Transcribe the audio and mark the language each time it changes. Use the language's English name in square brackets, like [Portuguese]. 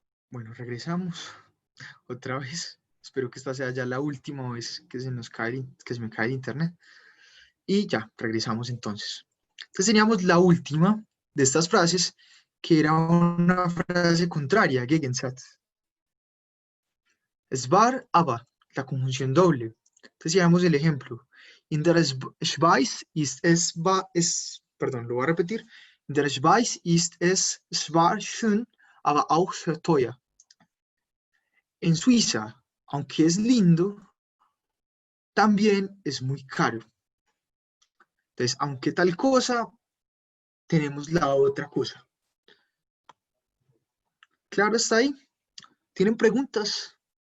[Spanish] Bueno, regresamos otra vez. Espero que esta sea ya la última vez que se me cae el internet. Y ya, regresamos entonces. Entonces teníamos la última de estas frases, que era una frase contraria, Gegensatz. Es war, aber, la conjunción doble. Entonces veamos el ejemplo. In der Schweiz ist perdón, lo voy a repetir. [German] In der Schweiz ist es zwar schön, aber auch sehr teuer. [Spanish] En Suiza, aunque es lindo, también es muy caro. Entonces, aunque tal cosa, tenemos la otra cosa. ¿Claro está ahí? ¿Tienen preguntas?